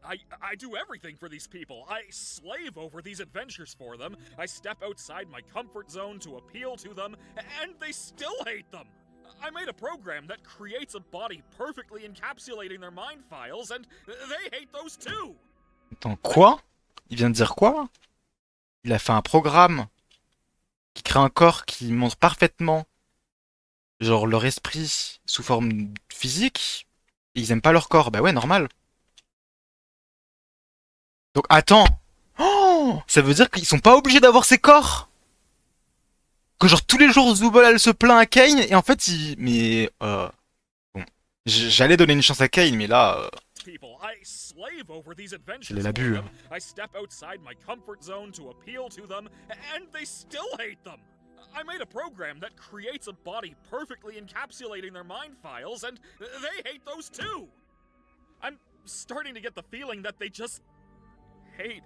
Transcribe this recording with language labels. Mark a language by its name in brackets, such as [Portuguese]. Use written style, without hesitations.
[English] I do everything for these people. I slave over these adventures for them. I step outside my comfort zone to appeal to them, and they still hate them. I made a program that creates a body perfectly encapsulating their mind files, and they hate those too. [French] Attends, quoi? Il vient de dire quoi? Il a fait un programme qui crée un corps qui montre parfaitement genre leur esprit sous forme physique. Et ils aiment pas leur corps. Bah ouais, normal. Donc attends. Oh, ça veut dire qu'ils sont pas obligés d'avoir ces corps? Que genre tous les jours Zubol elle se plaint à Kane et en fait il... Mais bon. J'allais donner une chance à Kane mais là... [English] People, I slave over these adventures [French] C'est l'abus. [English] for them. I step outside my comfort zone to appeal to them, and they still hate them. I made a program that creates a body perfectly encapsulating their mind files, and they hate those too. I'm starting to get the feeling that they just hate.